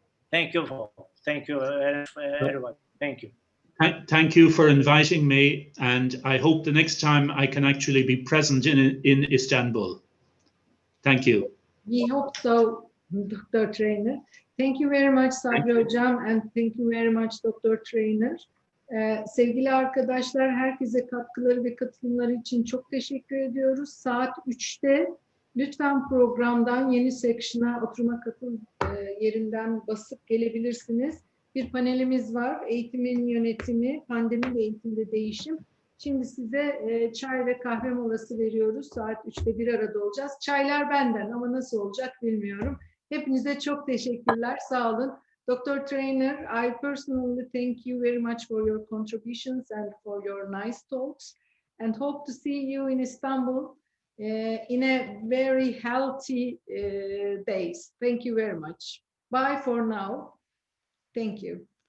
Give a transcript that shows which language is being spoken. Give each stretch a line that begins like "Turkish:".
English: Thank you all. Thank you, everyone. Thank you. Thank you for inviting me, and I hope the next time I can actually be present in Istanbul. Thank you. We hope so, Dr. Traynor. Thank you very much Sabri Hocam, and thank you very much Dr. Traynor.
Turkish: Sevgili arkadaşlar, herkese katkıları ve katılımları için çok teşekkür ediyoruz. Saat 3'te lütfen programdan yeni section'a, oturuma katıl yerinden basıp gelebilirsiniz. Bir panelimiz var. Eğitimin yönetimi, pandemi ve eğitimde değişim. Şimdi size çay ve kahve molası veriyoruz. Saat 3'te bir arada olacağız. Çaylar benden ama nasıl olacak bilmiyorum. Hepinize çok teşekkürler. Sağ olun. Dr.
English: Traynor, I personally thank you very much for your contributions and for your nice talks, and hope to see you in Istanbul in a very healthy days. Thank you very much. Bye for now. Thank you.